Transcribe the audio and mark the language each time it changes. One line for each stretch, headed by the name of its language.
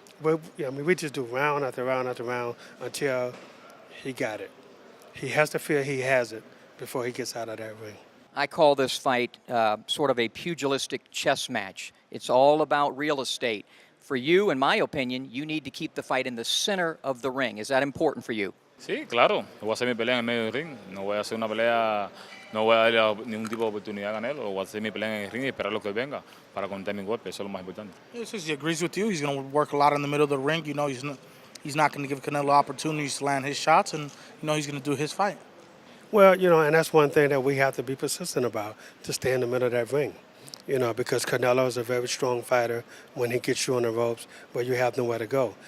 English: We just do round after round after round until he got it. He has to feel he has it before he gets out of that ring. I call this fight sort of a pugilistic chess match. It's all about real estate. For you, in my opinion, you need to keep the fight in the center of the ring. Is that important for you?
Spanish: Sí, claro. Voy a hacer mi pelea en el medio del ring. No voy a hacer una pelea, no voy a darle ningún tipo de oportunidad a Canelo. Voy a hacer mi pelea en el ring y esperar lo que venga para conectar mi golpe. Eso es lo más importante.
English: He agrees with you. He's going to work a lot in the middle of the ring. You know, he's not going to give Canelo opportunities to land his shots, and he's going to do his fight. Well, and that's one thing that we have to be persistent about, to stay in the middle of that ring. Because Canelo is a very strong fighter when he gets you on the ropes, but you have nowhere to go.